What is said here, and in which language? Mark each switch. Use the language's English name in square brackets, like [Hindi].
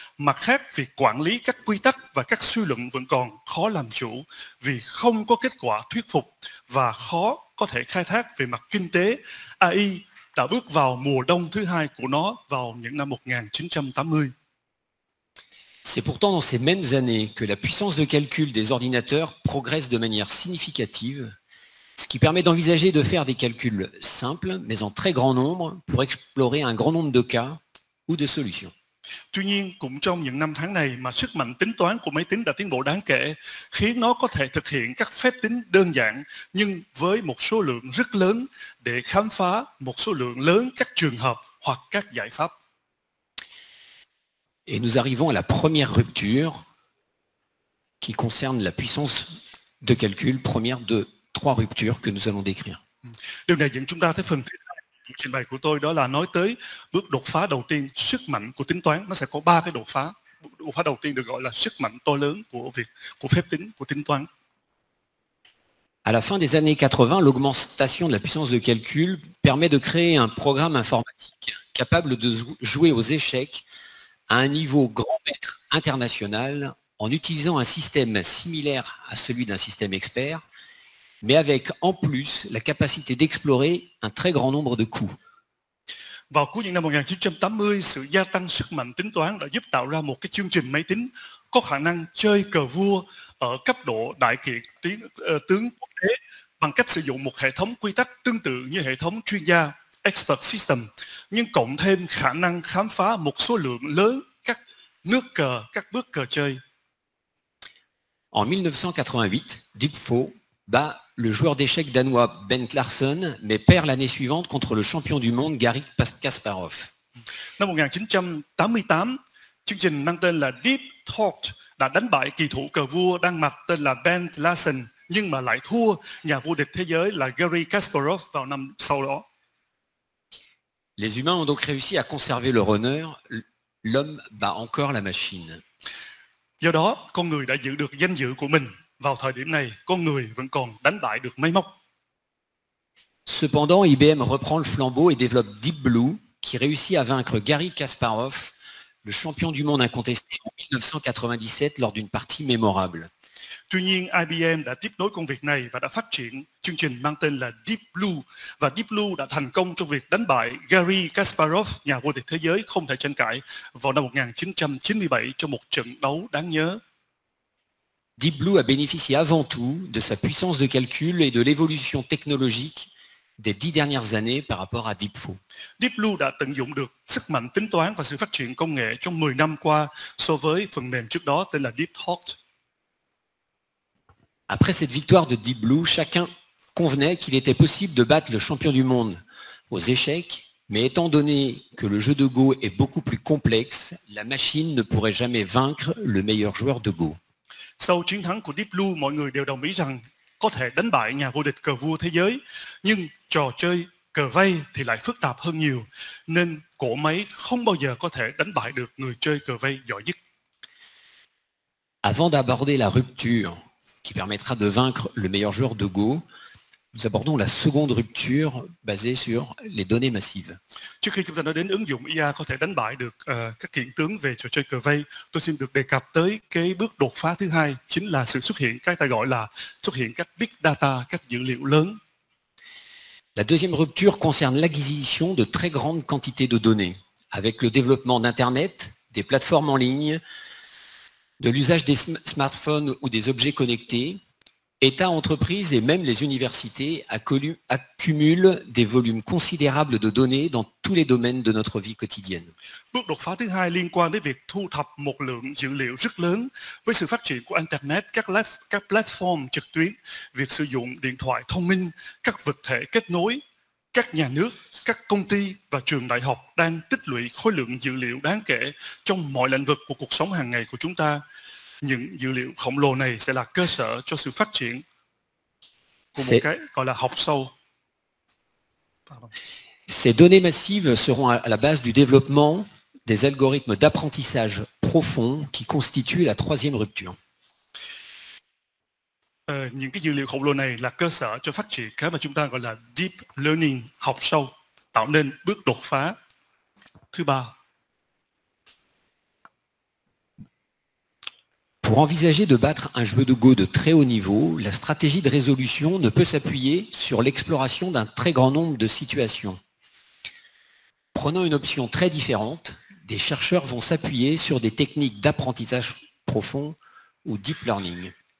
[Vietnamese] Mặt khác, việc quản lý các quy tắc và các suy luận vẫn còn khó làm chủ vì không có kết quả thuyết phục và khó có thể khai thác về mặt kinh tế. AI đã bước vào mùa đông thứ hai của nó vào những năm 1980. [French] C'est pourtant dans ces mêmes années que la puissance de calcul des ordinateurs progresse de manière significative, ce qui permet d'envisager de faire des calculs simples, mais en très grand nombre, pour explorer un grand nombre de cas ou de solutions. [Vietnamese] Tuy nhiên, cũng trong những năm tháng này mà sức mạnh tính toán của máy tính đã tiến bộ đáng kể, khiến nó có thể thực hiện các phép tính đơn giản nhưng với một số lượng rất lớn để khám phá một số lượng lớn các trường hợp hoặc các giải pháp. [French] Et nous arrivons à la première rupture qui concerne la puissance de calcul, première de 3 ruptures que nous allons décrire. [Vietnamese] Điều này dẫn chúng ta tới phần thứ hai của trình bày của tôi, đó là nói tới bước đột phá đầu tiên, sức mạnh của tính toán. Nó sẽ có 3 cái đột phá. Đột phá đầu tiên được gọi là sức mạnh to lớn của phép tính, của tính toán. [French] À la fin des années 80, l'augmentation de la puissance de calcul permet de créer un programme informatique capable de jouer aux échecs à un niveau grand maître international en utilisant un système similaire à celui d'un système expert, mais avec en plus la capacité d'explorer un très grand nombre de coups. [Vietnamese] Vào cuối những năm 1980, sự gia tăng sức mạnh tính toán đã giúp tạo ra một cái chương trình máy tính có khả năng chơi cờ vua ở cấp độ đại kiệt tướng quốc tế bằng cách sử dụng một hệ thống quy tắc tương tự như hệ thống chuyên gia Expert System, nhưng cộng thêm khả năng khám phá một số lượng lớn các nước cờ, các bước cờ chơi. [French] En 1988, Deepfo bat le joueur d'échecs danois Bent Larsen, mais perd l'année suivante contre le champion du monde Garry Kasparov. [Vietnamese] Năm 1988, chương trình mang tên là Deep Thought đã đánh bại kỳ thủ cờ vua Đan Mạch tên là Bent Larsen, nhưng mà lại thua nhà vô địch thế giới là Garry Kasparov vào năm sau đó. [French] Les humains ont donc réussi à conserver leur honneur. L'homme bat encore la machine. [Vietnamese] Do đó, con người đã giữ được danh dự của mình. Vào thời điểm này, con người vẫn còn đánh bại được máy móc. [French] Cependant, IBM reprend le flambeau et développe Deep Blue, qui réussit à vaincre Garry Kasparov, le champion du monde incontesté en 1997 lors d'une partie mémorable. [Vietnamese] Tuy nhiên, IBM đã tiếp nối công việc này và đã phát triển chương trình mang tên là Deep Blue. Và Deep Blue đã thành công trong việc đánh bại Garry Kasparov, nhà vô địch thế giới không thể tranh cãi, vào năm 1997 trong một trận đấu đáng nhớ. [French] Deep Blue a bénéficié avant tout de sa puissance de calcul et de l'évolution technologique des 10 dernières années par rapport à Deepfo. [Vietnamese] Deep Blue đã tận dụng được sức mạnh tính toán và sự phát triển công nghệ trong 10 năm qua so với phần mềm trước đó tên là Deep Thought. [French] Après cette victoire de Deep Blue, chacun convenait qu'il était possible de battre le champion du monde aux échecs, mais étant donné que le jeu de Go est beaucoup plus complexe, la machine ne pourrait jamais vaincre le meilleur joueur de Go. [Vietnamese] Sau chiến thắng của Deep Blue, mọi người đều đồng ý rằng có thể đánh bại nhà vô địch cờ vua thế giới, nhưng trò chơi cờ vây thì lại phức tạp hơn nhiều, nên cỗ máy không bao giờ có thể đánh bại được người chơi cờ vây giỏi nhất. [French] Avant d'aborder la rupture qui permettra de vaincre le meilleur joueur de Go, nous abordons la seconde rupture basée sur les données massives. [Vietnamese] Trước khi chúng ta nói đến ứng dụng IA có thể đánh bại được các kiện tướng về trò chơi cờ vây, tôi xin được đề cập tới cái bước đột phá thứ hai, chính là sự xuất hiện cái ta gọi là xuất hiện các big data, các dữ liệu lớn. [French] La deuxième rupture concerne l'acquisition de très grandes quantités de données, avec le développement d'Internet, des plateformes en ligne, de l'usage des smartphones ou des objets connectés, États, entreprises et même les universités accumulent des volumes considérables de données dans tous les domaines de notre vie quotidienne. [Vietnamese] Bước đột phá thứ hai liên quan đến việc thu thập một lượng dữ liệu rất lớn. Với sự phát triển của Internet, các platform trực tuyến, việc sử dụng điện thoại thông minh, các vật thể kết nối, các nhà nước, các công ty và trường đại học đang tích lũy khối lượng dữ liệu đáng kể trong mọi lĩnh vực của cuộc sống hàng ngày của chúng ta. Những dữ liệu khổng lồ này sẽ là cơ sở cho sự phát triển của một cái gọi là học sâu. [French] Ces données massives seront à la base du développement des algorithmes d'apprentissage profond qui constituent la troisième rupture. [Vietnamese] Những cái dữ liệu khổng lồ này là cơ sở cho phát triển cái mà chúng ta gọi là deep learning, học sâu, tạo nên bước đột phá thứ ba. [French] Pour envisager de battre un joueur de Go de très haut niveau, la stratégie de résolution ne peut s'appuyer sur l'exploration d'un très grand nombre de situations. Prenant une option très différente, des chercheurs vont s'appuyer sur des techniques d'apprentissage profond ou deep learning.